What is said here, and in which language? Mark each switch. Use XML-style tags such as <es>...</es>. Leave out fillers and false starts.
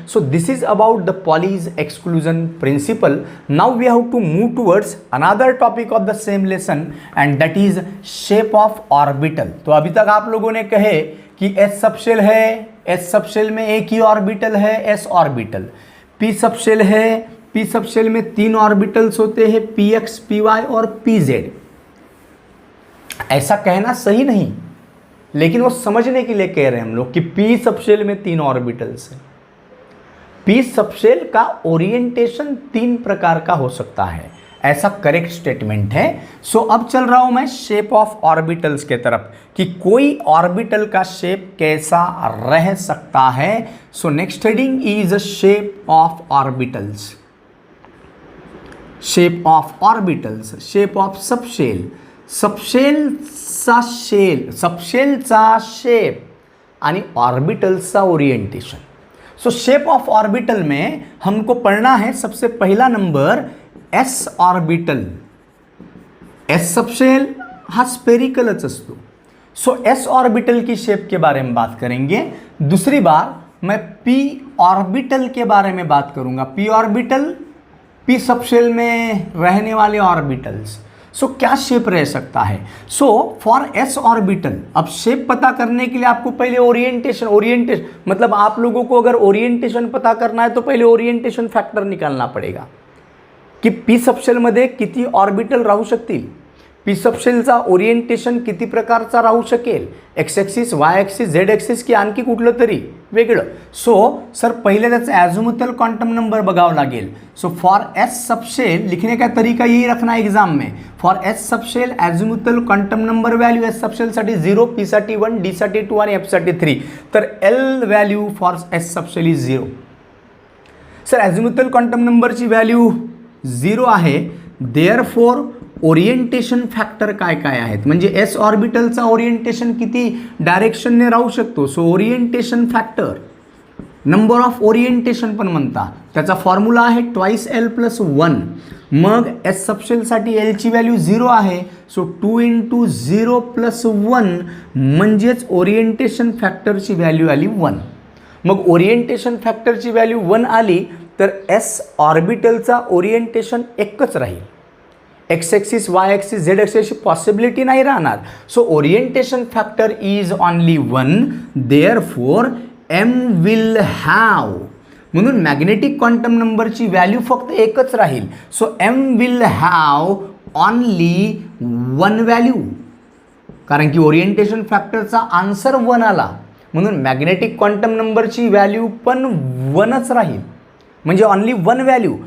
<en>So this is about the Pauli's exclusion principle। Now we have to move towards another topic of the same lesson and that is shape of orbital।</en> <hi>तो अभी तक आप लोगों ने कहे कि S subshell है, S subshell में एक ही ऑर्बिटल है, S ऑर्बिटल, P सबशेल है, P सबशेल में 3 ऑर्बिटल्स होते हैं, PX, PY और PZ। ऐसा कहना सही नहीं, लेकिन वो समझने के लिए कह रहे हैं हम लोग कि P सबशेल में 3 ऑर्बिटल्स हैं। P सबशेल का ओरिएंटेशन 3 प्रकार का हो सकता है, ऐसा करेक्ट स्टेटमेंट है। सो अब चल रहा हूं मैं शेप ऑफ ऑर्बिटल्स के तरफ कि कोई ऑर्बिटल का शेप कैसा रह सकता है।</hi> <en>So next heading is shape of orbitals. Shape of orbitals, shape of subshell,</en> <mr>सबशेलचा shape आणि ऑर्बिटल्सचा orientation.</mr> <hi>So shape of orbital में हमको पढ़ना है सबसे पहला number S orbital.</hi> <mr>S subshell हा स्पेरिकलच असतो.</mr> <hi>सो एस ऑर्बिटल की शेप के बारे में बात करेंगे. दूसरी बार मैं पी ऑर्बिटल के बारे में बात करूंगा. पी ऑर्बिटल, पी सबशेल में रहने वाले ऑर्बिटल्स. सो क्या शेप रह सकता है. सो फॉर एस ऑर्बिटल, अब शेप पता करने के लिए आपको पहले ओरिएंटेशन मतलब आप लोगों को अगर ओरिएंटेशन पता करना है तो पहले ओरिएंटेशन फॅक्टर निकालना पडेगा की</hi> <mr>पी सबशेलमध्ये किती ऑर्बिटल राहू शकतील, पी सबशेलचा ओरिएंटेशन किती प्रकारचा राहू शकेल, x axis, Y axis, Z axis की आणखी कुठलं तरी वेगळं. सो सर पहले त्याचं ॲझिमुथल क्वांटम नंबर बघावं लागेल.</mr> <hi>सो फॉर एस सबशेल लिखने का तरीका यही रखना एग्जाम में.</hi> <mr>For S subshell ॲझिमुथल quantum number value S सबशेलसाठी 0, P साठी 1, डी साठी 2 आणि एफ साठी 3. तर</mr> <en>L value for S subshell is 0.</en> <mr>Sir ॲझिमुथल quantum नंबरची व्हॅल्यू 0 आहे. देअरफॉर ओरिएंटेशन फॅक्टर काय काय आहेत, म्हणजे एस ऑर्बिटलचा ओरिएंटेशन किती डायरेक्शनने राहू शकतो. So orientation factor, number of orientation पण म्हणता, त्याचा फॉर्म्युला आहे ट्वाइस एल प्लस 1. मग एस सबशेलसाठी एलची व्हॅल्यू 0 आहे. सो 2 × 0 + 1 म्हणजेच ओरिएंटेशन फॅक्टरची व्हॅल्यू आली 1. मग ओरिएंटेशन फॅक्टरची व्हॅल्यू 1 आली तर एस ऑर्बिटलचा ओरिएंटेशन एकच राहील. X axis, Y axis, Z ॲक्सिसची possibility नाही राहणार.</mr> <en>So orientation factor is only 1. Therefore M will have,</en> <mr>म्हणून मॅग्नेटिक क्वांटम नंबरची व्हॅल्यू फक्त एकच राहील.</mr> <en>so M will have only 1 value,</en> <mr>कारण की ओरिएंटेशन फॅक्टरचा आन्सर 1 आला म्हणून मॅग्नेटिक क्वांटम नंबरची व्हॅल्यू पण 1च राहील, म्हणजे ऑनली 1 व्हॅल्यू.</mr>